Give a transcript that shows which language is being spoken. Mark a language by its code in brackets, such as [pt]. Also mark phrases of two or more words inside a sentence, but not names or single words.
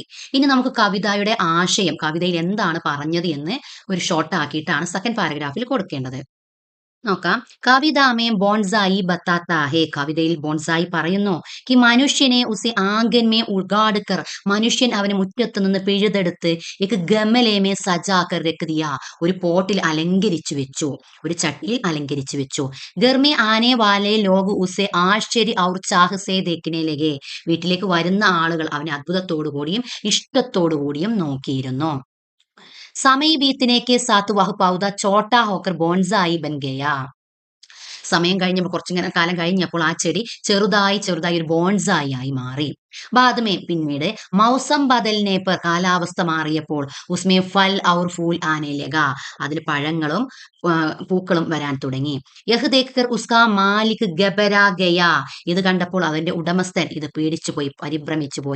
[ml] ഇനി നമുക്ക് കവിതയുടെ ആശയം കവിതയിൽ എന്താണ് പറഞ്ഞത് എന്ന് ഒരു ഷോർട്ട് ആക്കിയിട്ടാണ് സെക്കൻഡ് പാരഗ്രാഫിൽ കൊടുക്കേണ്ടത്. നോക്കാം. [hi] कविता में बोनसाई बताता है [ml] കവിതയിൽ ബോൺസായി പറയുന്നു [hi] कि मनुष्य ने उसे आंगन में उखाड़कर [ml] മനുഷ്യൻ അവനെ മുറ്റത്ത് നിന്ന് പിഴുതെടുത്ത് [hi] एक गमले में सजा कर रख दिया [ml] ഒരു പോട്ടിൽ അലങ്കരിച്ചു വെച്ചു, ഒരു ചട്ടിയിൽ അലങ്കരിച്ചു വെച്ചു. [hi] घर में आने वाले लोग उसे आश्चर्य और चाह से देखने लगे [ml] വീട്ടിലേക്ക് വരുന്ന ആളുകൾ അവനെ അത്ഭുതത്തോടു കൂടിയും ഇഷ്ടത്തോടു കൂടിയും നോക്കിയിരുന്നു. [hi] समय बीतने के साथ वह पौधा छोटा होकर बोनसाई बन गया [ml] സമയം കഴിഞ്ഞപ്പോൾ കുറച്ചിങ്ങനെ കാലം കഴിഞ്ഞപ്പോൾ ആ ചെടി ചെറുതായി ഒരു ബോൺസായി ആയി മാറി. [hi] ബാദമേ പിന്നീട് मौसम बदलने पर [ml] കാലാവസ്ഥ മാറിയപ്പോൾ [hi] उसमें फल और फूल आने लगा [ml] അതിൽ പഴങ്ങളും പൂക്കളും വരാൻ തുടങ്ങി. [hi] यह देखकर उसका मालिक घबरा गया [ml] ഇത് കണ്ടപ്പോൾ അതിന്റെ ഉടമസ്ഥൻ ഇത് പേടിച്ചു പോയി, പരിഭ്രമിച്ചു പോയി.